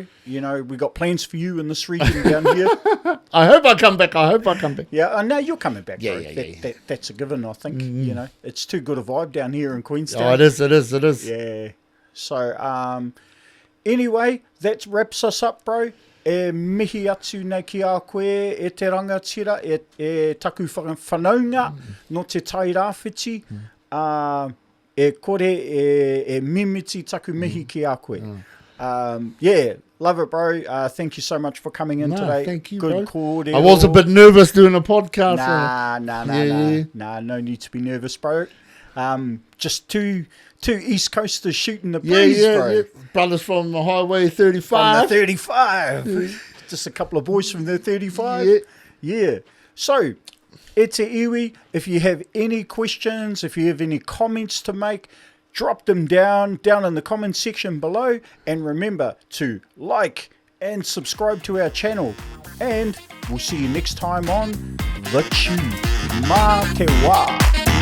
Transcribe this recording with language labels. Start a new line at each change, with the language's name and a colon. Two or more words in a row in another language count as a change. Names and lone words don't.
English: You know, we got plans for you in this region down here. I hope I come back. Yeah, I know you're coming back, bro. Yeah. That's a given, I think. You know, it's too good a vibe down here in Queenstown. Oh, it is. Yeah. So, anyway, that wraps us up, bro.
Māori: E mihi atu nei ki a koe e te rangatira e taku whanaunga no te tai rāwhiti. E kore e mimiti taku mihi ki a koe.
English: Yeah, love it, bro. Thank you so much for coming in today. Thank you, Good bro. kōrero. I was a bit nervous doing a podcast. Nah, no need to be nervous, bro. Just two East Coasters shooting the breeze, bro. Yeah. Brothers from the Highway From 35. the 35. Just a couple of boys from the 35. Yeah. So,
Māori: e te iwi,
English: if you have any questions, if you have any comments to make, drop them down in the comment section below. And remember to like and subscribe to our channel. And we'll see you next time on The Chew.
Māori: Mā te wā.